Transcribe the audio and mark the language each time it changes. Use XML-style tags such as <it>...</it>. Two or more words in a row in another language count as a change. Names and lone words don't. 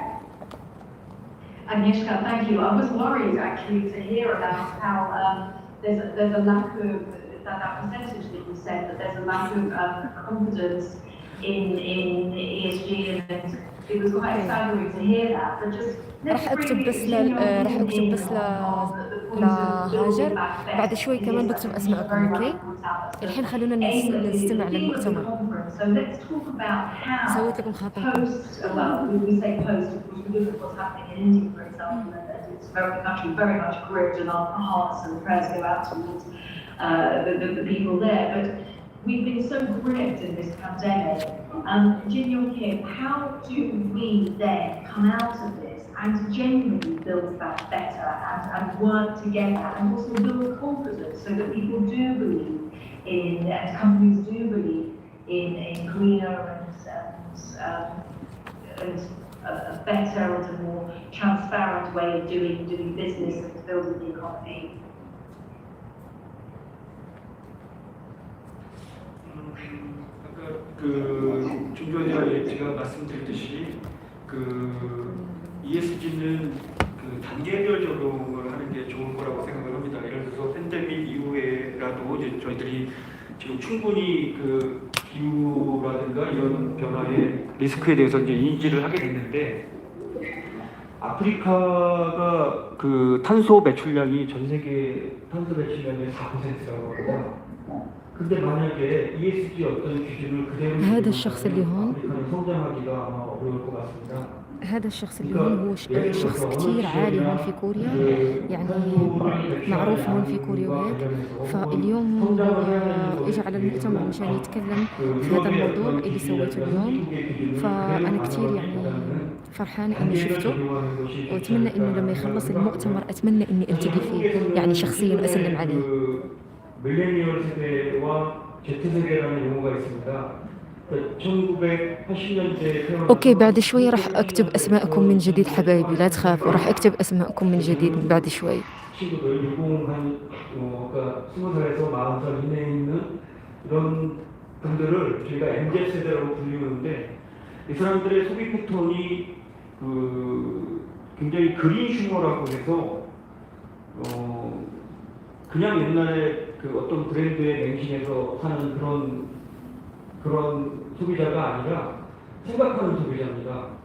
<en>Agnieszka, thank you. I was worried actually to hear about how there's a lack of that percentage that you said, that there's a lack of confidence in ESG, and it was quite staggering to hear that. But just</en> <ar>راح اكتب بس لهاجر بعد شوي كمان بكتب اسماءكم. اوكي الحين خلونا نستمع للمؤتمر. سويت لكم خاطر.</ar> <en>It's very much gripped, and our hearts and prayers go out towards the people there. But we've been so gripped in this pandemic. Jin, how do we then come out of this and genuinely build that better and work together and also build confidence so that people do believe in, and companies do believe in greener and a better and a more transparent transparent way of doing business and building the economy.</en> <ko>그 중견자 제가 말씀드렸듯이 그 ESG는 그 단계별 적용을 하는 게 좋은 거라고 생각을 합니다. 예를 들어서 팬데믹 이후에라도 이제 저희들이 지금 충분히 그 기후라든가 이런 변화의 리스크에 대해서 이제 인지를 하게 됐는데 아프리카가 그 탄소 매출량이 전 세계 탄소 매출량의 4%라고 합니다. 근데 만약에 ESG 어떤 기준을 그대로</ko> <ar>هذا الشخص اللي هون</ar> <ko>아프리카는 성장하기가 아마 어려울 것 같습니다.</ko> <ar>هذا الشخص اللي هون هو شخص كتير عالي هون في كوريا، يعني معروف هون في كوريا وهيك. فاليوم هو اجى على المؤتمر مشان يتكلم في هذا الموضوع اللي سويته اليوم. فأنا كتير يعني فرحانة إني شفته، وأتمنى إنه لما يخلص المؤتمر أتمنى إني ألتقي فيه يعني شخصيا أسلم عليه.</ar> <ko>밀레니얼 세대와 Z 세대라는 용어가 있습니다. 1980년대</ko> <ar>اوكي بعد شوي راح اكتب اسماءكم من جديد حبايبي، لا تخافوا، راح اكتب اسماءكم من جديد بعد شوي.</ar> <ko>친구들 20한 20살에서 40살 이내에 있는 이런 분들을 저희가 MZ 세대라고 불리는데 이 사람들의 소비 패턴이 굉장히 그린 휴머라고 해서 그냥 옛날에 그 어떤 브랜드에 맹신해서 사는 그런 소비자가 아니라 생각하는 소비자입니다.</ko>